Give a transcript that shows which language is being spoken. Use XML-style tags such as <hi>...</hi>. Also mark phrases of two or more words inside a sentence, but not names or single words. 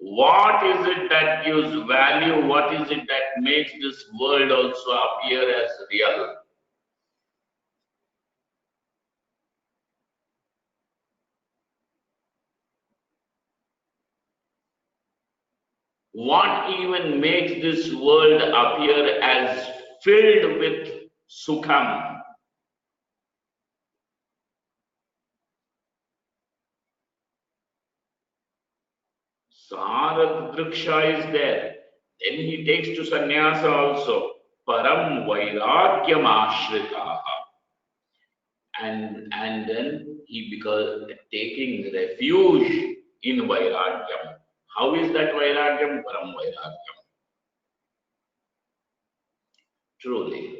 <en>What is it that gives value? What is it that makes this world also appear as real? What even makes this world appear as filled with sukham?</en> <sa>Sarad Driksha</sa> <en>is there. Then he takes to sannyasa also.</en> <sa>Param Vairagyam Ashritaha.</sa> <en>And then he becomes taking refuge in Vairagyam. How is that Vairagyam?</en> <sa>Param Vairagyam.</sa> <en>Truly.</en>